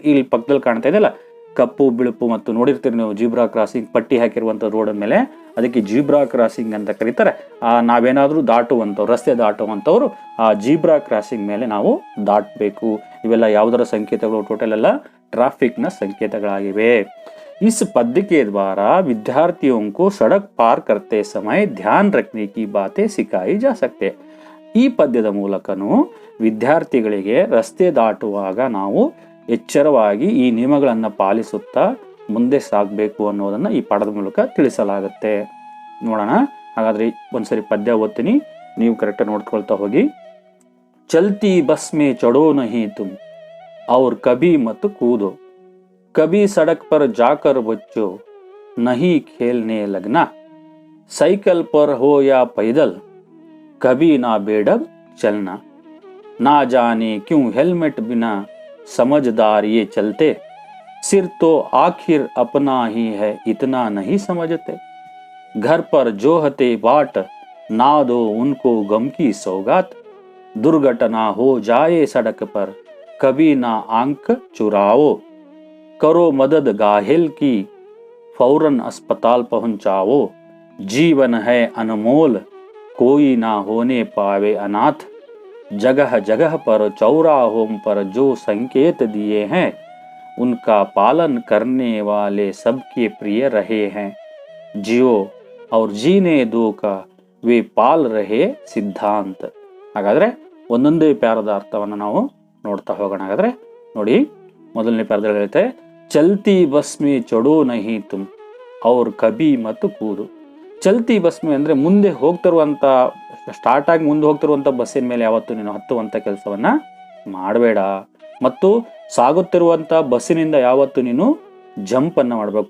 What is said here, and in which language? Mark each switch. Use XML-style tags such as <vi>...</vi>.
<kn>ಇಲ್ಲಿ ಪಕ್ಕದಲ್ಲಿ ಕಾಣ್ತಾ ಇದೆಯಲ್ಲ, ಕಪ್ಪು ಬಿಳುಪು ಮತ್ತು ನೋಡಿರ್ತೀರಿ ನೀವು, ಜೀಬ್ರಾ ಕ್ರಾಸಿಂಗ್ ಪಟ್ಟಿ ಹಾಕಿರುವಂಥ ರೋಡ್ ಮೇಲೆ, ಅದಕ್ಕೆ ಜೀಬ್ರಾ ಕ್ರಾಸಿಂಗ್ ಅಂತ ಕರೀತಾರೆ. ನಾವೇನಾದ್ರೂ ದಾಟುವಂಥವ್ರು, ರಸ್ತೆ ದಾಟುವಂಥವ್ರು ಆ ಜೀಬ್ರಾ ಕ್ರಾಸಿಂಗ್ ಮೇಲೆ ನಾವು ದಾಟಬೇಕು. ಇವೆಲ್ಲ ಯಾವುದರ ಸಂಕೇತಗಳು? ಟೋಟಲ್ ಎಲ್ಲ ಟ್ರಾಫಿಕ್ನ ಸಂಕೇತಗಳಾಗಿವೆ.</kn> <hi>इस पद्य के द्वारा विद्यार्थियों को सड़क पार करते समय ध्यान रखने की बातें सिखाई जा सकते.</hi> <kn>ಈ ಪದ್ಯದ ಮೂಲಕನೂ ವಿದ್ಯಾರ್ಥಿಗಳಿಗೆ ರಸ್ತೆ ದಾಟುವಾಗ ನಾವು ಎಚ್ಚರವಾಗಿ ಈ ನಿಯಮಗಳನ್ನು ಪಾಲಿಸುತ್ತಾ ಮುಂದೆ ಸಾಗಬೇಕು ಅನ್ನೋದನ್ನ ಈ ಪಾಠದ ಮೂಲಕ ತಿಳಿಸಲಾಗುತ್ತೆ. ನೋಡೋಣ. ಹಾಗಾದ್ರೆ ಒಂದ್ಸರಿ ಪದ್ಯ ಓದ್ತೀನಿ, ನೀವು ಕರೆಕ್ಟಾಗಿ ನೋಡ್ಕೊಳ್ತಾ ಹೋಗಿ.</kn> <hi>ಚಲ್ತಿ ಬಸ್ ಮೇ ಚढ़ो नहीं तुम और कभी मत कूदो, कभी सड़क पर जाकर बच्चों नहीं खेलने लगना, साइकिल पर हो या पैदल कभी ना बेढब चलना, ना जाने क्यों हेलमेट बिना समझदार ये चलते, सिर तो आखिर अपना ही है इतना नहीं समझते, घर पर जो हते बाट ना दो उनको गम की सौगात, दुर्घटना हो जाए सड़क पर कभी ना आंख चुराओ, करो मदद घायल की फौरन अस्पताल पहुंचाओ, जीवन है अनमोल कोई ना होने पावे अनाथ, जगह जगह पर चौराहों पर जो संकेत दिए हैं उनका पालन करने वाले सबके प्रिय रहे हैं, जियो और जीने दो का वे पाल रहे ಸಿದ್ಧಾಂತ.</hi> <kn>ಹಾಗಾದ್ರೆ ಒಂದೊಂದೇ ಪ್ಯಾರದ ಅರ್ಥವನ್ನು ನಾವು ನೋಡ್ತಾ ಹೋಗೋಣ. ಹಾಗಾದ್ರೆ ನೋಡಿ, ಮೊದಲನೇ ಪ್ಯಾರದಲ್ಲಿ ಹೇಳುತ್ತೆ</kn> <hi>ಚಲ್ತಿ ಬಸ್ ಮೇ ಚಡೋ ನಹಿ ತುಮ್ ಅವ್ರ ಕಬಿ ಮತ್ತು ಕೂದು. ಚಲ್ತಿ ಬಸ್ ಮೇ</hi> <kn>ಅಂದ್ರೆ ಮುಂದೆ ಹೋಗ್ತಿರುವಂತ, ಸ್ಟಾರ್ಟ್ ಆಗಿ ಮುಂದೆ ಹೋಗ್ತಿರುವಂತ ಬಸ್ಸಿನ ಮೇಲೆ ಯಾವತ್ತು ನೀನು ಹತ್ತುವಂತ ಕೆಲಸವನ್ನ ಮಾಡಬೇಡ, ಮತ್ತು ಸಾಗುತ್ತಿರುವಂತ ಬಸ್ಸಿನಿಂದ ಯಾವತ್ತು ನೀನು ಜಂಪ್ ಅನ್ನ ಮಾಡಬೇಕು.</kn>